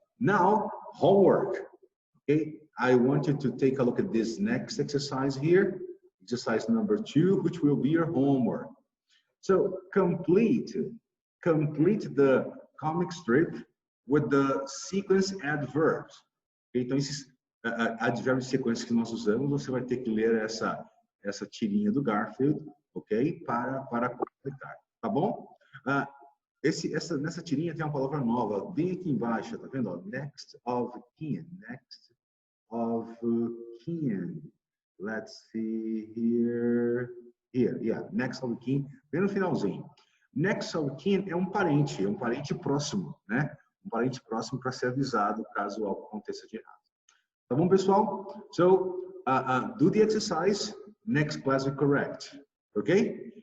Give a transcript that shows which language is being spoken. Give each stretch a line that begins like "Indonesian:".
English: Now, homework. Okay, I want you to take a look at this next exercise here, exercise number 2, which will be your homework. So complete the comic strip with the sequence adverbs.
Portuguese: Okay, então, esses advérbios de sequência que nós usamos, você vai ter que ler essa tirinha do Garfield, ok? Para completar, tá bom? Nessa tirinha tem uma palavra nova, bem aqui embaixo, tá vendo? Ó, next of kin, next of kin.
English: Let's see here, yeah, next of kin,
Portuguese: bem no finalzinho. Next of kin é um parente próximo, né? Um parente próximo para ser avisado caso algo aconteça de errado. Tá bom, pessoal?
English: So, do the exercise, next class we correct, ok?